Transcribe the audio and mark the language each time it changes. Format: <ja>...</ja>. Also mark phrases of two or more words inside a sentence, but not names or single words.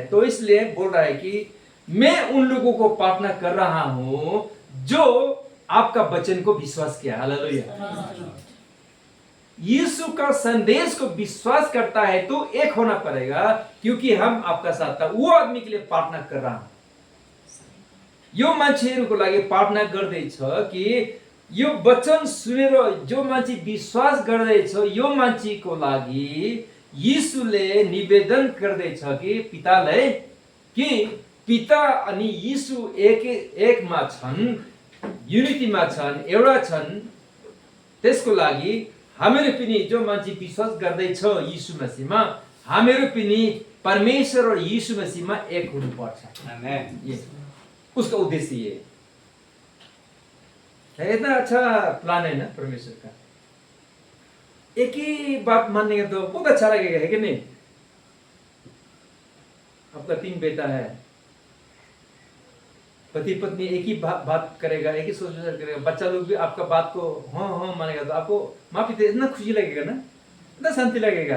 <hi>तो इसलिए बोल रहा है कि मैं उन लोगों को प्रार्थना कर रहा हूं जो आपका वचन को विश्वास किया। हालेलुया। यीशु का संदेश को विश्वास करता है तो एक होना पड़ेगा, क्योंकि हम आपका साथ था। वो आदमी के लिए प्रार्थना कर रहा हूं।</hi> <ne>यो मान्छेहरूको लागि प्रार्थना गर्दैछ कि यो वचन सुनेर जो मान्छे विश्वास गर्दैछ, यो मान्छेको लागि यीशुले निवेदन गर्दैछ कि पितालाई, कि पिता अनि यीशु एकमा छन्, युनिटीमा छन्, एउटा छन्। त्यसको लागि हामीहरू पनि जो मान्छे विश्वास गर्दैछ यीशु मसीहमा, हामीहरू पनि परमेश्वर और यीशु मसीहमा एक हुनुपर्छ। Amen.</ne> <hi>ये उसका उद्देश्य ये है। इतना अच्छा प्लान है ना परमेश्वर का। एक ही बात मानने का तो बहुत अच्छा लगेगा, है कि नहीं? आपका 3 बेटा है, पति पत्नी एक ही बात करेगा, एक ही सोच विचार करेगा, बच्चा लोग भी आपका बात को हाँ हाँ मानेगा, तो आपको माँ पिता इतना खुशी लगेगा ना, इतना शांति लगेगा।</hi>